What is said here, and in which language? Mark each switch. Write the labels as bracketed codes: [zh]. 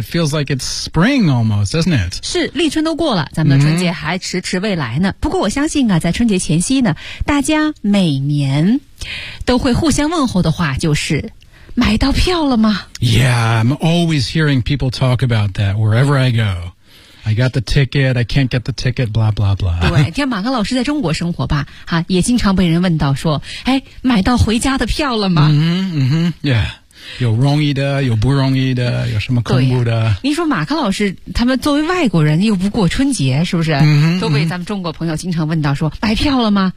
[en] It feels like it's spring almost, doesn't it? [zh] 是，立春都过了，咱们的春节还迟迟未来呢。不过我相信啊，在春节前夕呢，大家每年都会互相问候的话就是买到票了吗？ [en] Yeah, I'm always hearing people talk about that wherever I go. I got the ticket, I can't get the ticket, blah, blah, blah. [zh] 对，像马克老师在中国生活吧，哈，也经常被人问到说，哎，买到回家的票了吗？嗯哼，yeah. 有容易的，有不容易的，有什么恐怖的。您说马克老师他们作为外国人又不过春节，是不是、嗯、都被咱们中国朋友经常问到说买票了吗、